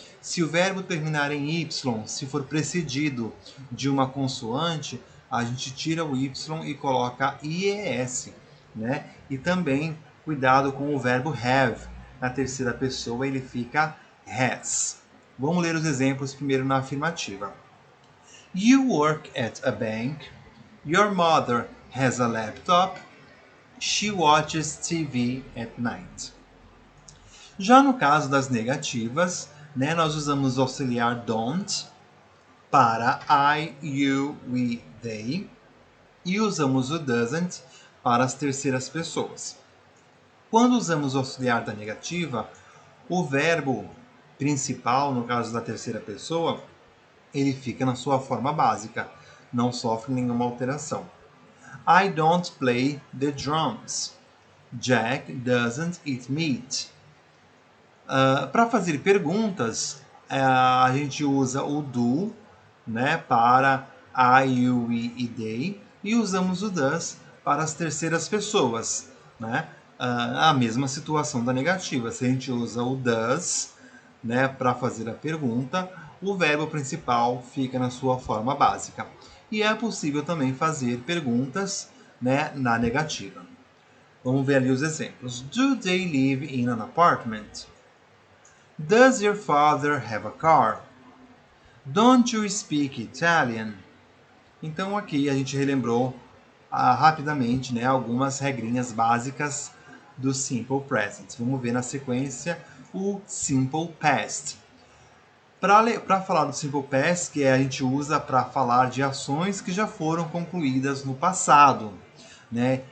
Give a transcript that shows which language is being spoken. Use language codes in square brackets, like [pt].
[pt] Se o verbo terminar em Y, se for precedido de uma consoante, a gente tira o Y e coloca IES, né? E também cuidado com o verbo have. Na terceira pessoa ele fica has. Vamos ler os exemplos primeiro na afirmativa. [en] You work at a bank. Your mother has a laptop. She watches TV at night. [pt] Já no caso das negativas, né, nós usamos o auxiliar don't para I, you, we, they e usamos o doesn't para as terceiras pessoas. Quando usamos o auxiliar da negativa, o verbo principal, no caso da terceira pessoa, ele fica na sua forma básica, não sofre nenhuma alteração. [en] I don't play the drums. Jack doesn't eat meat. [pt] Para fazer perguntas, a gente usa o do, né, para I, you, we e they, e usamos o does para as terceiras pessoas, né? A mesma situação da negativa. Se a gente usa o does, né, para fazer a pergunta, o verbo principal fica na sua forma básica. E é possível também fazer perguntas, né, na negativa. Vamos ver ali os exemplos. [en] Do they live in an apartment? Does your father have a car? Don't you speak Italian? [pt] Então aqui a gente relembrou rapidamente, né, algumas regrinhas básicas do Simple Present. Vamos ver na sequência o Simple Past. Para falar do Simple Past, que a gente usa para falar de ações que já foram concluídas no passado, né?